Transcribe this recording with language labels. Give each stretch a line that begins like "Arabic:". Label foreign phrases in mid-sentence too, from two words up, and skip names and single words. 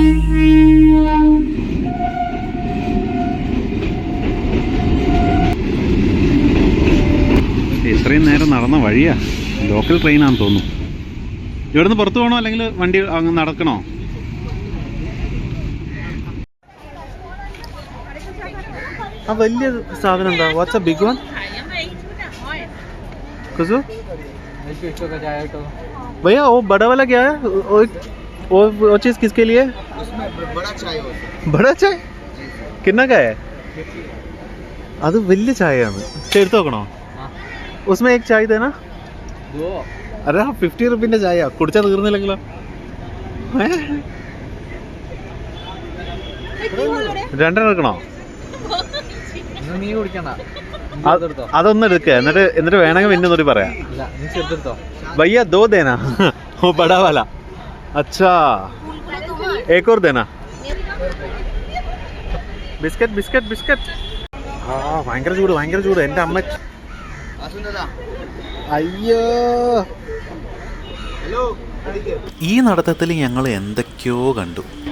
Malayalam: ഇത്രയും നേരം നടന്ന വഴിയാ, ലോക്കൽ ട്രെയിനാണെന്ന് തോന്നുന്നു. ഇവിടുന്ന് പുറത്തു പോകണോ അല്ലെങ്കിൽ വണ്ടി അങ്ങ് നടക്കണോ? ആ വലിയ സാധനം എന്താ?
English: what's a big one?
Hindi: कुसु भैया वो बड़ा वाला क्या है? वो चीज़ किसके लिए? बड़ा चाय कितना का है?
Malayalam: അത് വലിയ ചായയാണ്. എടുത്ത് നോക്കണോ?
Hindi: उसमें एक चाय देना. अरे
Malayalam: 50 रुपीൻ്റെ ചായ കുടിച്ചാൽ തീർന്നില്ലെങ്കിലോ? 2 എടുക്കണോ? നീ കുടിക്കണ്ട, അതൊന്നും എടുക്കുക. എന്നിട്ട് വേണമെങ്കിൽ പിന്നെ ഒന്നുകൂടി പറയാം.
Hindi: भैया 2 देना वो बड़ा वाला. अच्छा एक और देना. बिस्किट.
Malayalam: ഭയങ്കര ചൂട് എൻ്റെ അമ്മ. അയ്യോ, ഈ നടത്തത്തിൽ ഞങ്ങൾ എന്തൊക്കെയോ കണ്ടു.